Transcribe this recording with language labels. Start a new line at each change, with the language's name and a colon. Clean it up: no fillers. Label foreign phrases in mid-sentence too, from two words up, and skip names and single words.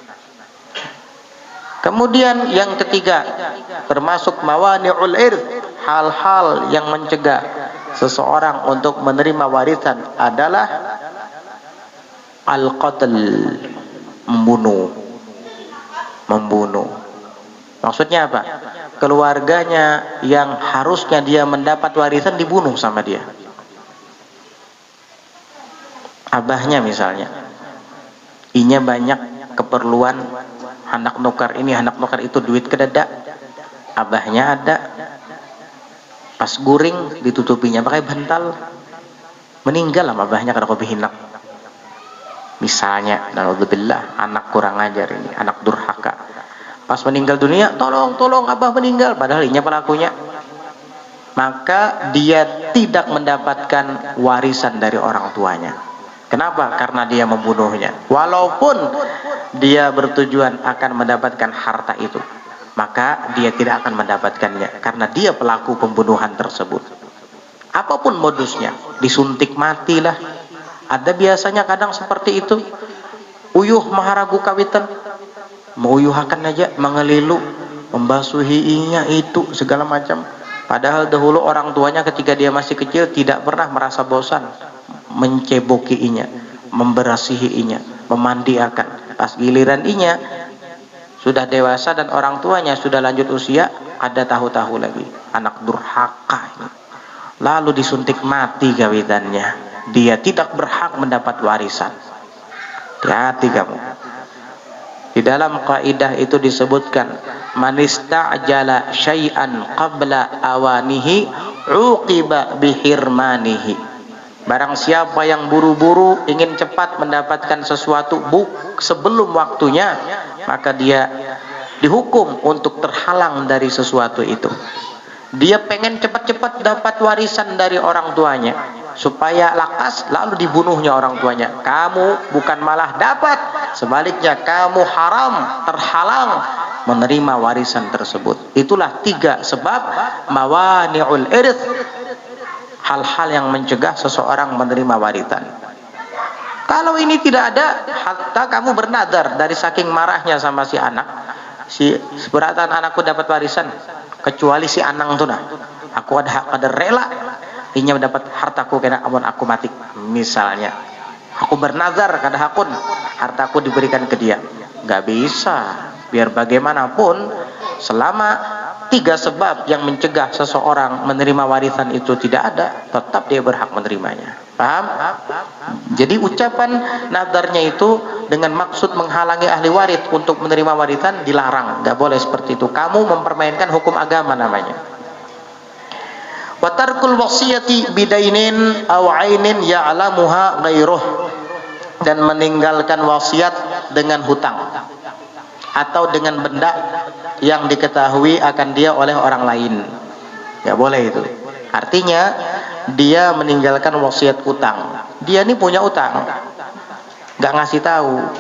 Indonesian: Kemudian yang ketiga, termasuk
Arabic: mawani'ul irth,
Indonesian: hal-hal yang mencegah seseorang untuk menerima warisan adalah al-qatl, membunuh. Maksudnya apa? Keluarganya yang harusnya dia mendapat warisan dibunuh sama dia.
Banjar: Abahnya misalnya, inya banyak keperluan, anak nukar ini, anak nukar itu, duit kedada, abahnya ada, pas guring ditutupinya pakai bantal, meninggal lah abahnya karena kebihinak misalnya.
Indonesian: Naudzubillah, anak kurang ajar ini, anak durhaka, pas meninggal dunia, tolong abah meninggal, padahal inya pelakunya. Maka dia tidak mendapatkan warisan dari orang tuanya. Kenapa? Karena dia membunuhnya. Walaupun dia bertujuan akan mendapatkan harta itu, maka dia tidak akan mendapatkannya karena dia pelaku pembunuhan tersebut. Apapun modusnya, disuntik matilah. Ada biasanya kadang seperti itu.
Banjar: Uyuh maharagu kawitan, meuyuhakan aja,
Indonesian: mengelilu, membasuhinya itu segala macam. Padahal dahulu orang tuanya ketika dia masih kecil tidak pernah merasa bosan mencebokinya, memberasihinya, memandiakan. Pas giliran inya sudah dewasa dan orang tuanya sudah lanjut usia, ada tahu-tahu lagi anak durhaka ini, lalu disuntik mati gawitannya. Dia tidak berhak mendapat warisan. Hati-hati kamu. Di dalam kaidah itu disebutkan,
Arabic: man ista'jala syai'an qabla awanihi uqiba bihirmanihi.
Indonesian: Barang siapa yang buru-buru ingin cepat mendapatkan sesuatu sebelum waktunya, maka dia dihukum untuk terhalang dari sesuatu itu. Dia pengen cepat-cepat dapat warisan dari orang tuanya supaya lakas, lalu dibunuhnya orang tuanya. Kamu bukan malah dapat, sebaliknya kamu haram, terhalang menerima warisan tersebut. Itulah 3 sebab
Arabic: mawani'ul irth,
Indonesian: hal-hal yang mencegah seseorang menerima warisan. Kalau ini tidak ada, hatta kamu bernadar dari saking marahnya sama si anak,
Banjar: si seberatan anakku dapat warisan, kecuali si anang tuh nah, aku ada hak, ada rela inya mendapat hartaku kena amun aku mati.
Indonesian: Misalnya aku bernazar
Banjar: kada hakun hartaku
Indonesian: diberikan ke dia, nggak bisa. Biar bagaimanapun, selama 3 sebab yang mencegah seseorang menerima warisan itu tidak ada, tetap dia berhak menerimanya. Paham? Jadi ucapan nadarnya itu dengan maksud menghalangi ahli waris untuk menerima warisan dilarang, nggak boleh seperti itu. Kamu mempermainkan hukum agama namanya.
Arabic: Wa tarkul wasiyati bidainin aw ainin ya'lamuha ghairuh,
Indonesian: dan meninggalkan wasiat dengan hutang atau dengan benda yang diketahui akan dia oleh orang lain. Ya boleh itu. Artinya dia meninggalkan wasiat utang. Dia ini punya utang, nggak ngasih tahu.